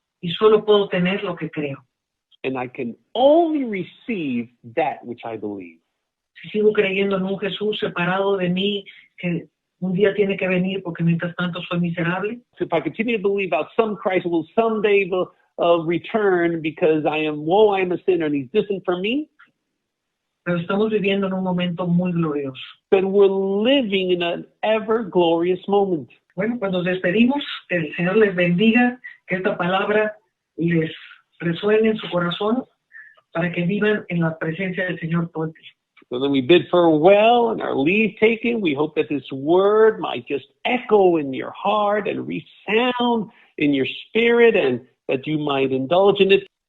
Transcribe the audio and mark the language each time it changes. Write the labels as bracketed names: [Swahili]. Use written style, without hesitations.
[Spanish] Y solo puedo tener lo que creo. [English] And I can only receive that which I believe. [Spanish] Si sigo creyendo en un Jesús separado de mí, que un día tiene que venir porque mientras tanto soy miserable, [English] So if I continue to believe about some Christ will someday return because I am a sinner and he's distant from me, [Spanish] pero estamos viviendo en un momento muy glorioso. [English] then we're living in an ever glorious moment. [Spanish] Bueno, pues nos despedimos, que el Señor les bendiga, que esta palabra les resuene en su corazón para que vivan en la presencia del Señor todo el tiempo. [English] So then we bid farewell and our leave taken. We hope that this word might just echo in your heart and resound in your spirit and that you might indulge in it